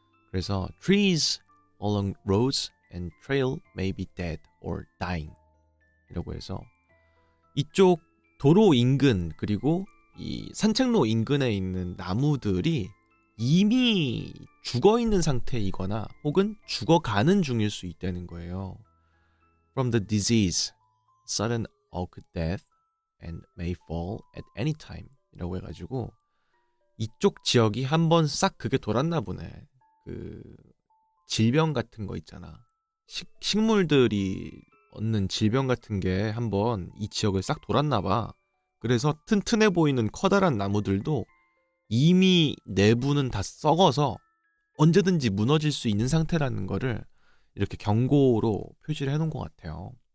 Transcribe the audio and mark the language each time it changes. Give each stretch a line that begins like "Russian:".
Korean: 그래서
English: trees along roads and trail may be dead or dying
Korean: 이라고 해서 이쪽 도로 인근 그리고 이 산책로 인근에 있는 나무들이 이미 죽어있는 상태이거나 혹은 죽어가는 중일 수 있다는 거예요.
English: From the disease, sudden oak death and may fall at any time
Korean: 이라고 해가지고 이쪽 지역이 한번 싹 그게 돌았나 보네. 그 질병 같은 거 있잖아. 식물들이 얻는 질병 같은 게 한번 이 지역을 싹 돌았나 봐. 그래서 튼튼해 보이는 커다란 나무들도 이미 내부는 다 썩어서 언제든지 무너질 수 있는 상태라는 거를 이렇게 경고로 표시를 해놓은 것 같아요.